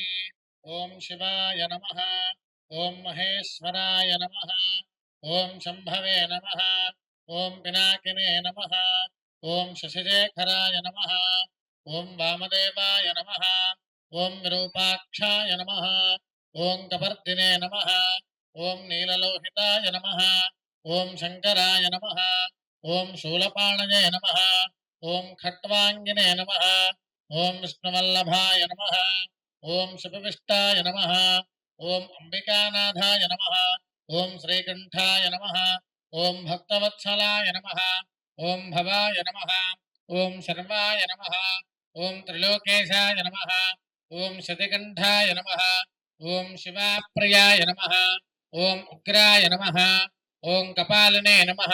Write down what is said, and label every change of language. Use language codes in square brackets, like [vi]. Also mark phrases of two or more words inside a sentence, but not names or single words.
[sa] ॐ शिवाय नमः ॐ महेश्वराय नमः ॐ शम्भवे नमः ॐ पिनाकिने नमः ॐ शशिशेखराय नमः ॐ वामदेवाय नमः ॐ विरूपाक्षाय नमः ॐ कपर्दिने नमः ॐ नीललोहिताय नमः ॐ शङ्कराय नमः ॐ शूलपाणये नमः ఓం ఖట్వాంగినే నమః ఓం విష్ణువల్లభాయ నమః ఓం శుభవిష్టాయ నమః ఓం అంబికానాథాయ నమః ఓం శ్రీకంఠాయ నమః ఓం భక్తవత్సలాయ నమః ఓం భవాయ నమః ఓం శర్వాయ నమః ఓం త్రిలోకేశాయ నమః ఓం శతికంఠాయ నమః ఓం శివాప్రియాయ నమః ఓం ఉగ్రాయ నమః ఓం కపాలినే నమః